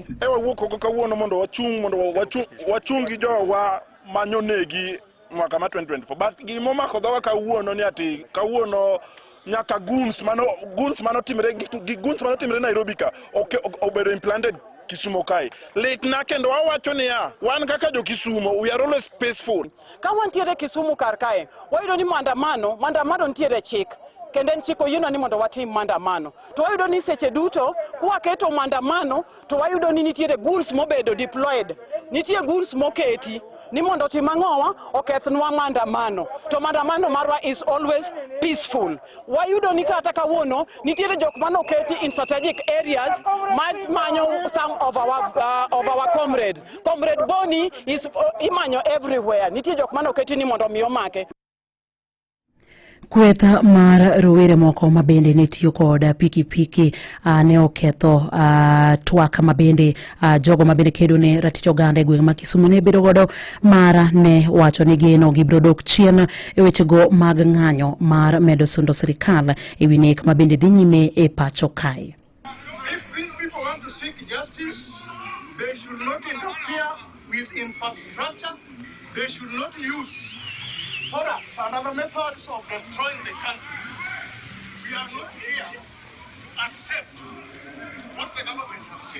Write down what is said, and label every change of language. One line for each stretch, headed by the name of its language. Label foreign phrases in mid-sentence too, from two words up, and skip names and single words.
Luo (Kenya and Tanzania): Wuok kawuono mondo wachung gi jowa manyonegi mwaka ma 2024 but gimo mako dhowa kawuono ni ati kawuono nyaka guns mano timre Nairobi ka obedo implanted Kisumu kai. Lekna kendo wawacho niya wan kaka jo Kisumu
English: we are always peaceful.
Luo (Kenya and Tanzania): Ka wantiere Kisumu kar kae wayudo ni mandamano ntiere chik kendo en chiko yino ni mondo watim mandamano to wayudo ni seche duto kwaketo mandamano to wayudo ni nitiere guns mobedo deployed, nitiere guns moketi ni mondo tim ang'owa okethnwa mandamano to mandamano marwa
English: is always peaceful.
Luo (Kenya and Tanzania): Wayudo ni kata kawuono nitiere jok manoketi
English: in strategic areas
Luo (Kenya and Tanzania): manyo
English: some of our comrades.
Luo (Kenya and Tanzania): Comrade Boni is imanyo everywhere. Nitiere jok manoketi ni mondo mi omake. Kwetha mar rowere moko ma bende ne tiyo kod pikipiki ne oketho twak ma bende jogo ma bende kedo ne ratich oganda e gweng' ma Kisumu ne bedo godo mara ne wacho ni geno gibro dok chien e wechego mag ng'anyo mar medo sundo sirikal e wi nek ma bende dhi nyime e pacho kae.
English: If these people want to seek justice, they should not interfere with infrastructure. They should not use products and other methods of destroying the country. We are not here to accept what the government has said.